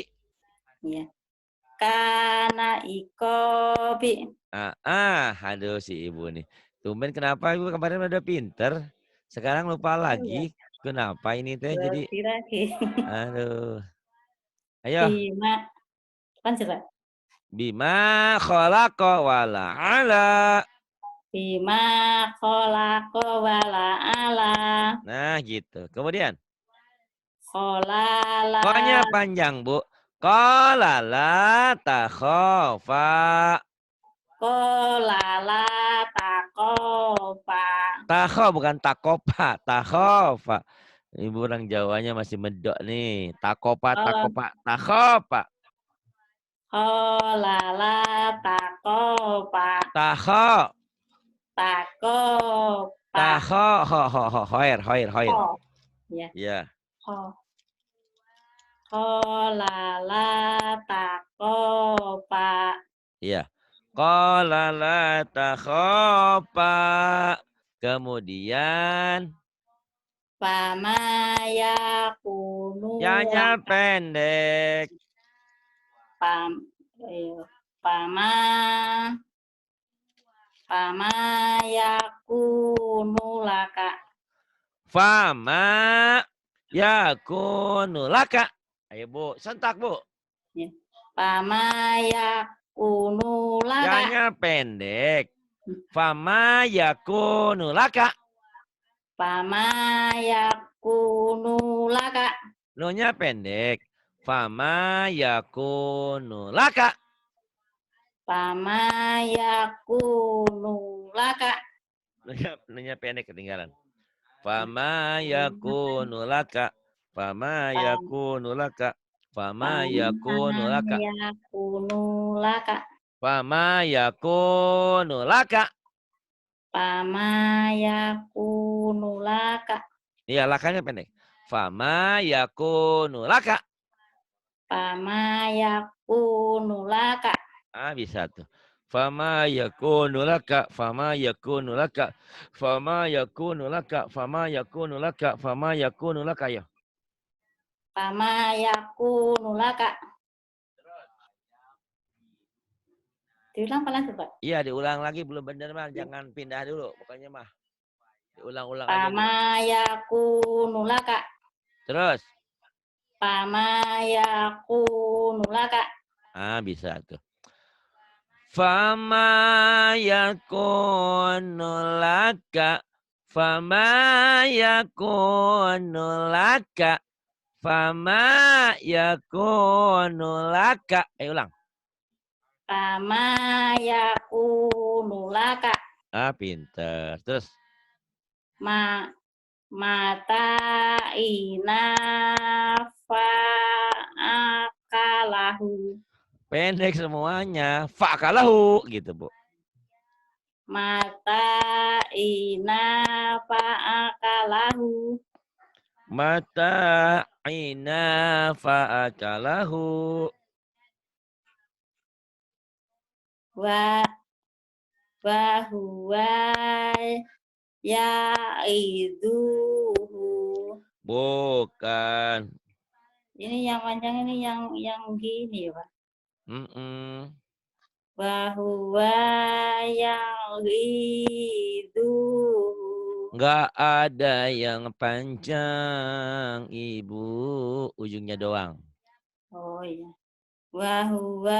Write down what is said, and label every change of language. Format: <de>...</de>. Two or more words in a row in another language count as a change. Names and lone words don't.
<id>Ya. Kana ikobi. Aduh si ibu nih. Tumben kenapa ibu kemarin udah pinter, sekarang lupa Oh ya, lagi. Kenapa ini teh jadi, berarti lagi. aduh. Ayo, Bima. Kan coba.</id> <ar>بما خلق ولا علا. بما خلقوا ولا علا.</ar> <id>Nah gitu. Kemudian,</id> <ar>Kholala.</ar> <id>ko-nya panjang bu.</id> <ar>قال لا تخافا. كولالا تكوفا.</ar> <id>Takho bukan takopa, takhofa. Ibu orang Jawanya masih medok nih.</id> <ar>Takopa,</ar> <id>Oh,</id> <ar>تكوفا، تخافا. كولالا تكوفا. Takho, Takopa. takho, hoer, hoer, hoer.</ar> <id>Ko. Ya. Ya,</id> <ar>Ko. كولالا تكوفا. iya. قال لا تخافا.</ar> <id>Kemudian,</id> <ar>فمايا كونولا.</ar> <id>ya pendek.</id> <ar>فام. فاما. فمايا كونولك. فما يكون لك.</ar> <id>Ayo bu, sentak bu.</id> <ar>Ya. فمايا كونولك.</ar> <id>Ya-nya pendek.</id> <ar>فما يكون لك. فمايا كونولك.</ar> <id>Lo-nya pendek.</id> <ar>فما يكون لك. فمايا كونولك.</ar> <id>Lo-nya pendek ketinggalan.</id> <ar>فما يكون لك. فما يكون لك. فما يكون لك. فمايا كونولك. فما يكون لك. فمايا كونولك.</ar> <id>Iya, lakanya pendek.</id> <ar>فما يكون لك. فمايا كونولك.</ar> <id>Bisa tuh.</id> <ar>فما يكون لك، فما يكون لك، فما يكون لك، فما يكون لك، فما يكون لك ya. فمايا كونولك.</ar> <id>Diulang pelan coba. Iya, diulang lagi belum benar mah, jangan pindah dulu pokoknya mah. Diulang-ulang aja dulu.</id> <ar>فمايا كونولك.</ar> <id>Terus.</id> <ar>فمايا كونولك.</ar> <id>Bisa tuh.</id> <ar>فما يكون لك، فما يكون لك، فما يكون لك.</ar> <id>Ayo ulang.</id> <ar>فمايا كونولك.</ar> <id>Pinter. Terus.</id> <ar>ماتا فأكله.</ar> <id>Pendek semuanya. Fa'akalahu gitu, Bu.</id> <ar>ماتا فأكله. ماتا فأكله. وهو يعيده.</ar> <id>Bukan. Ini yang panjang ini yang gini, Pak.</id> <ar>وهو يعيده.</ar> <id>Nggak ada yang panjang, Ibu. Ujungnya doang. Oh iya.</id> <ar>وهو.</ar>